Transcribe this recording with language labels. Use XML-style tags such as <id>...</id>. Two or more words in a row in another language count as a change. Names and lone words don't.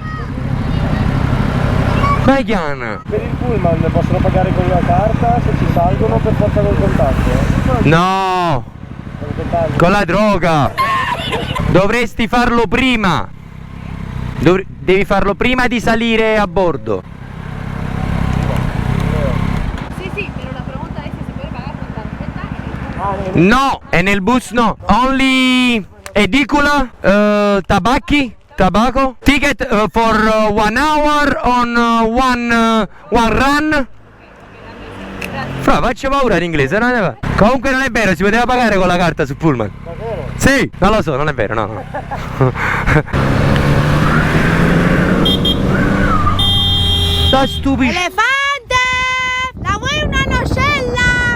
<it>Vai Chiana. Per il pullman possono pagare con la carta, se ci salgono per forza col contatto. No, Col contatto. con la droga. Dovresti farlo prima. Devi farlo prima di salire a bordo.</it> <es>Sí, sí, pero la pregunta es si se puede pagar con tarjeta.</es> <it>No, e nel bus no. Only edicola, tabacchi,</it> <en>tobacco. Ticket for 1 hour on one run.</en> <it>Fra, faccio paura in inglese, non è vero. Comunque non è vero, si poteva pagare con la carta sul pullman. Davvero? Sì, non lo so, non è vero, no, no. Sta stupido. ¡Elefante! ¡La vuoi una nocella!</it>